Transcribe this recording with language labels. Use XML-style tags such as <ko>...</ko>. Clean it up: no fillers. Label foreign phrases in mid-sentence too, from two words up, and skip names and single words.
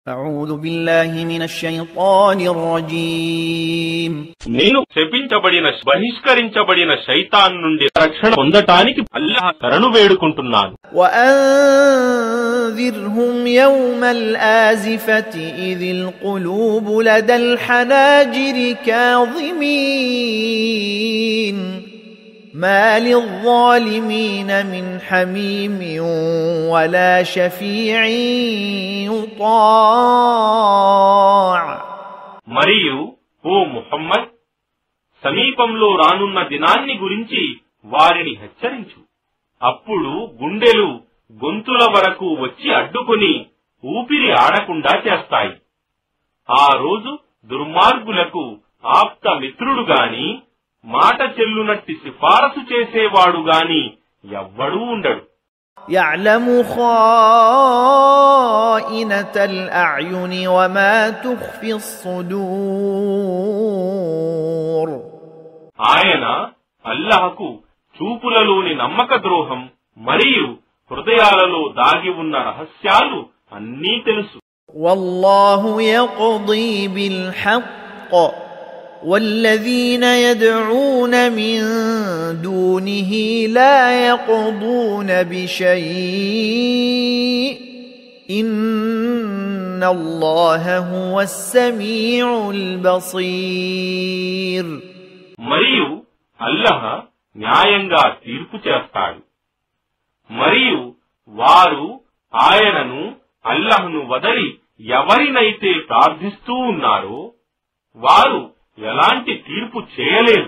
<ar>أعوذ بالله من الشيطان الرجيم</ar> <te>నేను శపించబడిన బహిష్కరించబడిన శైతాన్ నుండి రక్షణ పొందటానికి అల్లాహ్ శరణు వేడుకుంటున్నాను.</te> <ar>وأنذرهم يوم الآزفة إذ القلوب لدى الحناجر كاظمين ما للظالمين من حميم ولا شفيع يطاع.</ar> <te>మరియు ఓ ముహమ్మద్, సమీపంలో రానున్న దినాన్ని గురించి వారిని హెచ్చరించు. అప్పుడు గుండెలు గొంతుల వరకు వచ్చి అడ్డుకుని ఊపిరి ఆడకుండా చేస్తాయి. ఆ రోజు దుర్మార్గులకు ఆప్త మిత్రుడు గాని, మాట చెల్లునట్టి సిఫారసు చేసేవాడు గాని ఎవ్వడూ ఉండడు.</te> <ar>يعلم خائنة الأعين وما تخفي الصدور.</ar> <te>ఆయన అల్లాహకు చూపులలోని నమ్మక ద్రోహం మరియు హృదయాలలో దాగి ఉన్న రహస్యాలు అన్నీ తెలుసు.</te> <ar>والله يقضي بالحق والذين يدعون من دونه لا يقضون بشيء إن الله هو السميع البصير.</ar> <te>మరియు అల్లాహ్ న్యాయంగా తీర్పు చేస్తాడు. మరియు వారు ఆయనను అల్లాహ్ను వదలి ఎవరినైతే ప్రార్థిస్తూ ఉన్నారో వారు ఎలాంటి తీర్పు చేయలేరు.</te>